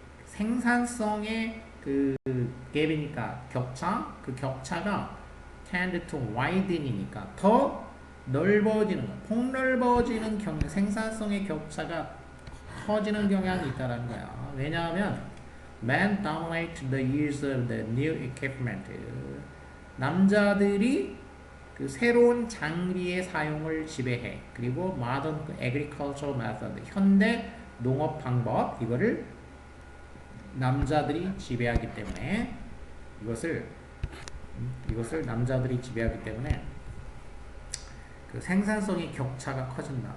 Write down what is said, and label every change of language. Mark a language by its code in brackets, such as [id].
[ko] 생산성의 그 갭이니까 그 격차가 [en] tend to widen [ko] 이니까 더 넓어지는 거, 폭넓어지는 생산성의 격차가 커지는 경향이 있다는 거야. 왜냐하면 [en] men dominate the use of the new equipment. [ko] 남자들이 그 새로운 장비의 사용을 지배해. 그리고 [en] modern agricultural method, [ko] 현대 농업 방법 이거를 남자들이 지배하기 때문에 이것을 남자들이 지배하기 때문에 그 생산성의 격차가 커진다.